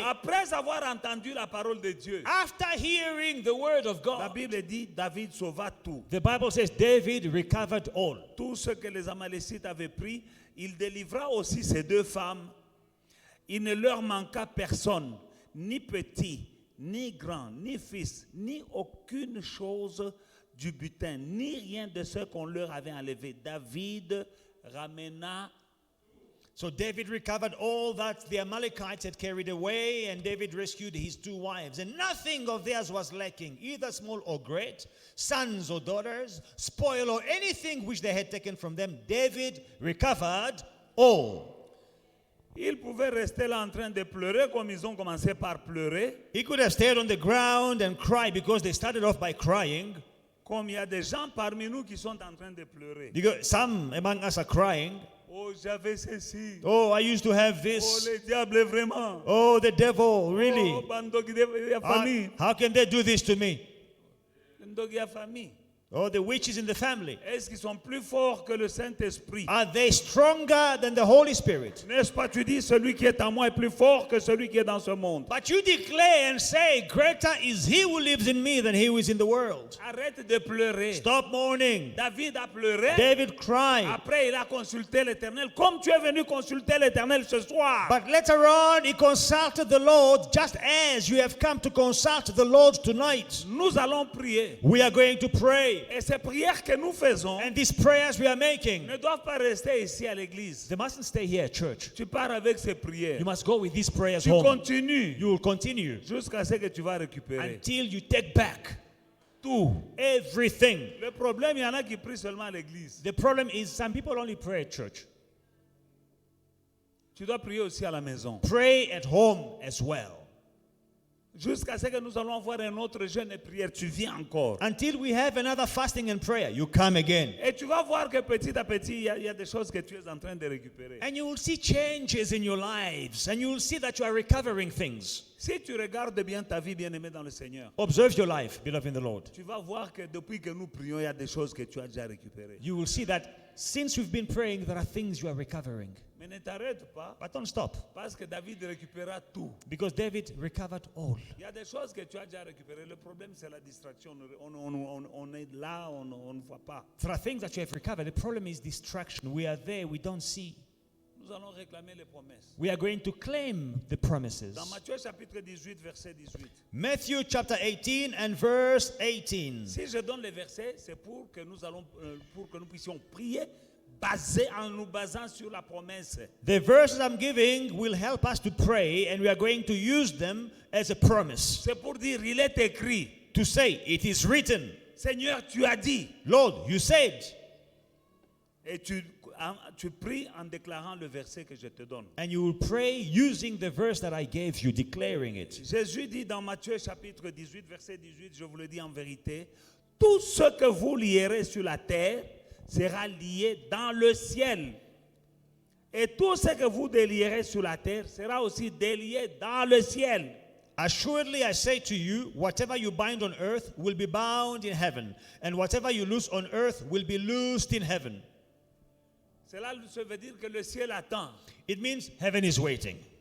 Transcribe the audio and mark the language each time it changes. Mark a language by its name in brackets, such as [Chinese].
[French] Après avoir entendu la parole de Dieu, [English] After hearing the word of [French] la [English] God, [French] Bible dit, David sauva tout. [English] the Bible says David recovered all. [French] Tout ce que les Amalécites avaient pris, il délivra aussi ces deux femmes. Il ne leur manqua personne, ni petit, ni grand, ni fils, ni aucune chose du butin, ni rien de ce qu'on leur avait enlevé. David ramena. [English] So David recovered all that the Amalekites had carried away, and David rescued his two wives. And nothing of theirs was lacking, either small or great, sons or daughters, spoil or anything which they had taken from them. David recovered all. [French] Ils pouvaient rester là en train de pleurer comme ils ont commencé par pleurer. [English] He could have stayed on the ground and cried because they started off by crying. [French] Comme il y a des gens parmi nous qui sont en train de pleurer. [English] Because some among us are crying. [French] Oh, j'avais ceci. [English] Oh, I used to have Oh, this. [French] le diable, vraiment. [English] Oh, the devil, really? [French] Oh, bandogi de famille. [English] How can they do this to me? [French] Bandogi de famille. [English] Oh, the witches in the family. [French] Est-ce qu'ils sont plus forts que le Saint-Esprit? [English] Are they stronger than the Holy Spirit? [French] N'est-ce pas, tu dis, celui qui est en moi est plus fort que celui qui est dans ce monde. [English] But you declare and say, greater is he who lives in me than he who is in the world. [French] Arrête de pleurer. [English] Stop mourning. [French] David a pleuré. [English] David cried. [French] Après, il a consulté l'Éternel. Comme tu es venu consulter l'Éternel ce soir. [English] But later on, he consulted the Lord just as you have come to consult the Lord tonight. [French] Nous allons prier. [English] We are going to pray. [French] Et ces prières que nous faisons [English] And these prayers we are making, [French] ne doivent pas rester ici à l'église. [English] they mustn't stay here at church. [French] Tu pars avec ces prières. [English] You must go with these prayers [French] Tu [English] home. [French] continues [English] You will continue [French] jusqu'à ce que tu vas récupérer [English] until you take back [French] tout. [English] everything. [French] Le problème, il y en a qui prient seulement à l'église. [English] The problem is some people only pray at church. [French] Tu dois prier aussi à la maison. [English] Pray at home as well. [French] Jusqu'à ce que nous allons avoir un autre jeûne et prière, tu viens encore. [English] Until we have another fasting and prayer, you come again. [French] Et tu vas voir que petit à petit, il y a des choses que tu es en train de récupérer. [English] And you will see changes in your lives. And you will see that you are recovering things. [French] Si tu regardes bien ta vie, bien-aimée dans le Seigneur, [English] Observe your life, beloved in the Lord. [French] tu vas voir que depuis que nous prions, il y a des choses que tu as déjà récupérées. [English] You will see that since we've been praying, there are things you are recovering. [French] Mais ne t'arrête pas, [English] But don't stop, [French] parce que David récupéra tout. [English] because David recovered all. [French] Il y a des choses que tu as déjà récupérées. Le problème, c'est la distraction. On est là, on ne voit pas. [English] There are things that you have recovered. The problem is distraction. We are there, we don't see. [French] Nous allons réclamer les promesses. [English] We are going to claim the promises. [French] Dans Matthieu chapitre 18, verset 18. [English] Matthew chapter 18 and verse 18. [French] Si je donne les versets, c'est pour que nous puissions prier en nous basant sur la promesse. [English] The verses I'm giving will help us to pray, and we are going to use them as a promise. [French] C'est pour dire, il est écrit. [English] To say, it is written. [French] Seigneur, tu as dit. [English] Lord, you said. [French] Et tu pries en déclarant le verset que je te donne. [English] And you will pray using the verse that I gave you, declaring it. [French] Jésus dit dans Matthieu chapitre 18, verset 18, je vous le dis en vérité, tout ce que vous lierez sur la terre sera lié dans le ciel. Et tout ce que vous délierez sur la terre sera aussi délié dans le ciel. [English] Assuredly, I say to you, whatever you bind on earth will be bound in heaven, and whatever you loose on earth will be loosed in heaven. [French] Cela veut dire que le ciel attend [English] It means heaven is waiting.